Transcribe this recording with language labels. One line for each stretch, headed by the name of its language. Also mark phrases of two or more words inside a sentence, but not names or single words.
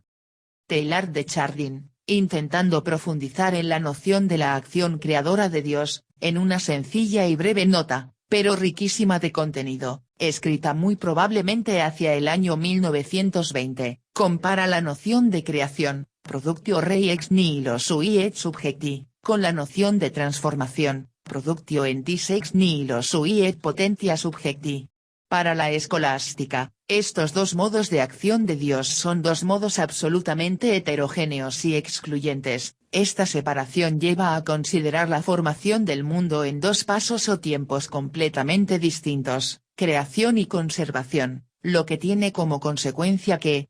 Spanish: Teilhard de Chardin, intentando profundizar en la noción de la acción creadora de Dios, en una sencilla y breve nota, pero riquísima de contenido, escrita muy probablemente hacia el año 1920, compara la noción de creación,
Latin: productio rei ex nihilo sui et subjecti,
Spanish: con la noción de transformación,
Latin: productio entis ex nihilo sui et potentia subjecti.
Spanish: Para la escolástica, estos dos modos de acción de Dios son dos modos absolutamente heterogéneos y excluyentes. Esta separación lleva a considerar la formación del mundo en dos pasos o tiempos completamente distintos, creación y conservación, lo que tiene como consecuencia que,